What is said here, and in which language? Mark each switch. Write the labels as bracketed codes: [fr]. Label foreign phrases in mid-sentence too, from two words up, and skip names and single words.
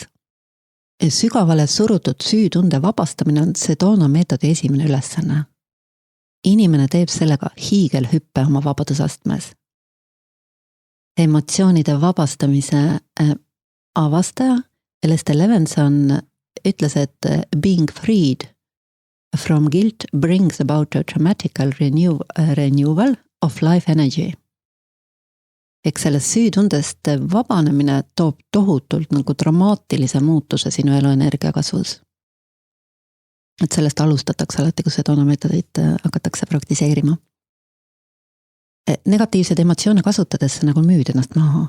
[et] Sügavale surutud süütunde vabastamine on Sedona meetodi esimene ülesanne. Inimene teeb sellega hiigelhüppe oma vabadusastmes. Emotsioonide vabastamise avastaja Lester Levenson ütles, et [en] being freed from guilt brings about a dramatical renewal of life energy. [et] Eks sellest süütundest vabanemine toob tohutult nagu dramaatilise muutuse sinu eluenergia kasvus. Et sellest alustatakse alati, kui Sedona meetodit hakatakse praktiseerima. Negatiivsed emotsioone kasutades sa nagu müüd ennast maha.